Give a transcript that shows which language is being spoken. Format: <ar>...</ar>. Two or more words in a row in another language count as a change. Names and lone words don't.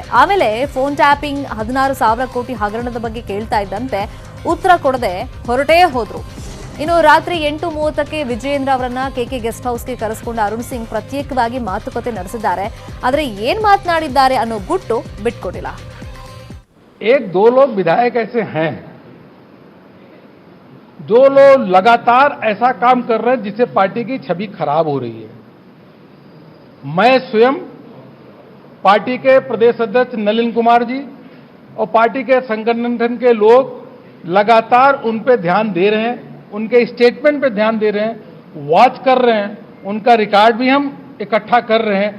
<kn>ಆಮೇಲೆ ಫೋನ್ ಟ್ಯಾಪಿಂಗ್, 16,000 ಕೋಟಿ ಹಗರಣದ ಬಗ್ಗೆ ಕೇಳ್ತಾ ಇದ್ದಂತೆ ಉತ್ತರ ಕೊಡದೆ ಹೊರಟೇ ಹೋದ್ರು. ಇನ್ನು ರಾತ್ರಿ 8:30ಕ್ಕೆ ವಿಜಯೇಂದ್ರ ಅವರನ್ನ ಕೆಕೆ ಗೆಸ್ಟ್ ಹೌಸ್ಗೆ ಕರೆಸಿಕೊಂಡ ಅರುಣ್ ಸಿಂಗ್ ಪ್ರತ್ಯೇಕವಾಗಿ ಮಾತುಕತೆ ನಡೆಸಿದ್ದಾರೆ. ಆದರೆ ಏನ್ ಮಾತನಾಡಿದ್ದಾರೆ ಅನ್ನೋ ಗುಟ್ಟು ಬಿಟ್ಕೊಟ್ಟಿಲ್ಲ.</kn> <hi>एक दो लोग विधायक ऐसे हैं जो लोग लगातार ऐसा काम कर रहे हैं जिससे पार्टी की छवि खराब हो रही है. मैं स्वयं पार्टी के प्रदेश अध्यक्ष नलिन कुमार जी और पार्टी के संगठन के लोग लगातार उन पे ध्यान दे रहे हैं, उनके स्टेटमेंट पे ध्यान दे रहे हैं, वॉच कर रहे हैं, उनका रिकॉर्ड भी हम इकट्ठा कर रहे हैं.</hi>